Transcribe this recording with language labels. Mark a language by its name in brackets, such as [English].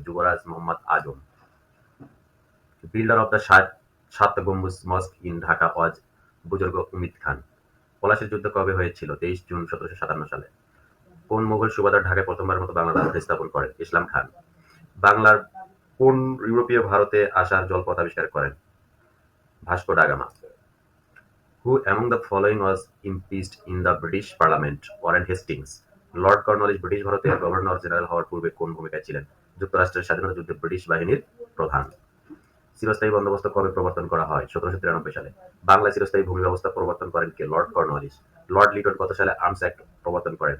[Bangla] Yuvraj Mohammad Azam. [English] Builder of the Sat Gambuj mosque in Dhaka was Buzurg Umid Khan. [Bangla] পলাশীর যুদ্ধ কবে হয়েছিল? ২৩ জুন ১৭৫৭ সালে। কোন মুঘল সুবাদার ঢাকায় প্রথমবারের মতো বাংলার রাজধানী স্থাপন করেন? ইসলাম খান। বাংলার কোন ইউরোপীয় ভারতে আসার জলপথ আবিষ্কার করেন? Vasco da Gama. [English] Who among the following was impeached in the British Parliament? [Bangla] Warren Hastings. Lord Cornwallis British ভারতের গভর্নর জেনারেল হওয়ার পূর্বে কোন ভূমিকায় ছিলেন? যুক্তরাষ্ট্রের স্বাধীনতা যুদ্ধে ব্রিটিশ বাহিনীর প্রধান। চিরস্থায়ী বন্দোবস্ত কবে প্রবর্তন করা হয়? ১৭৯৩ সালে। বাংলায় চিরস্থায়ী ভূমি ব্যবস্থা প্রবর্তন করেন কে? Lord Cornwallis. লর্ড লিটন কত সালে আর্মস অ্যাক্ট প্রবর্তন করেন?